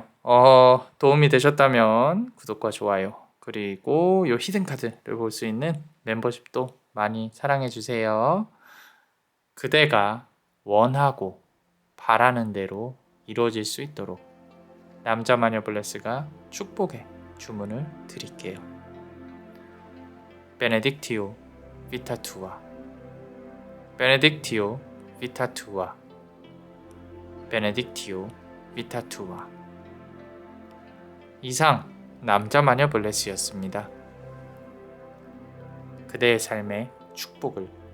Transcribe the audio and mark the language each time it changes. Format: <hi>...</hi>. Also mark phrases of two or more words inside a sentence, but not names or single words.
<ko>도움이 되셨다면 구독과 좋아요, 그리고 요 히든카드를 볼 수 있는 멤버십도 많이 사랑해주세요. 그대가 원하고 바라는 대로 이루어질 수 있도록 남자마녀 블레스가 축복의 주문을 드릴게요. 베네딕티오.</ko> <la>vita tua. Benedictio vita tua. Benedictio vita tua.</la> <ko>이상 남자 마녀 블레스였습니다. 그대의 삶에 축복을.</ko>